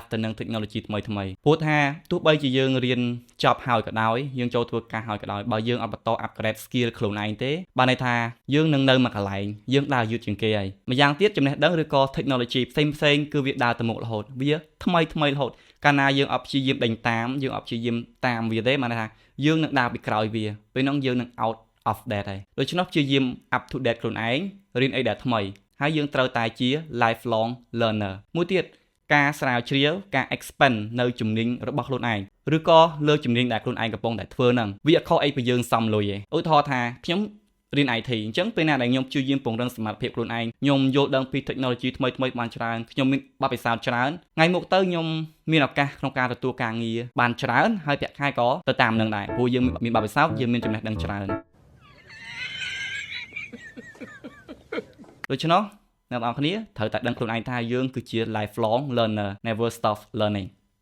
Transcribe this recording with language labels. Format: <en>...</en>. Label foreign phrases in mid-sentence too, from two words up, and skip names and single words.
<km>ទៅនឹង technology ថ្មីព្រោះថាទោះបីជាយើងរៀនចប់ហើយក៏ដោយយើងចូលធ្វើការហើយក៏ដោយបើយើងអត់បន្ត</km> <en>upgrade skill</en> <km>ខ្លួនឯងទេបានន័យថាយើងនឹងនៅមួយកន្លែងយើងដើរយឺតជាងគេហើយម្យ៉ាងទៀតចំណេះដឹងឬក៏ technology ផ្សេងគឺវាដើរទៅមុខរហូតវាថ្មីរហូតកាលណាយើងអត់ព្យាយាមដេញតាមយើងអត់ព្យាយាមតាមវាទេបានន័យថាយើងនឹងដើរពីក្រោយវាពេលនោះយើងនឹង</km> <en>out of date</en> <km>ហើយដូច្នោះព្យាយាម</km> <en>up to date</en> <km>ខ្លួនឯងរៀនអីដែលថ្មីហើយយើងត្រូវតែជា</km> <en>lifelong learner</en> <km>មួយទៀតការស្រាវជ្រាវការ expand នៅជំនាញរបស់ ខ្លួនឯងឬក៏លើជំនាញដែលខ្លួនឯងកំពុងតែធ្វើហ្នឹងវាអត់ខុសអីពីយើងសំលុយទេឧទាហរណ៍ថាខ្ញុំរៀន IT អញ្ចឹងពេលណាដែលខ្ញុំព្យាយាមពង្រឹងសមត្ថភាពខ្លួនឯងខ្ញុំយល់ដឹងពី technology ថ្មីបានច្រើនខ្ញុំមានបទពិសោធន៍ច្រើនថ្ងៃមុខទៅខ្ញុំមានឱកាសក្នុងការទទួលការងារបានច្រើនហើយប្រាក់ខែក៏ទៅតាមនឹងដែរព្រោះយើងមានបទពិសោធន៍យើងមានចំណេះដឹងច្រើនដូច្នោះអ្នកនរគ្នាត្រូវតែដឹងខ្លួនឯងថាយើងគឺជា</km> <en>lifelong learner never stop learning</en>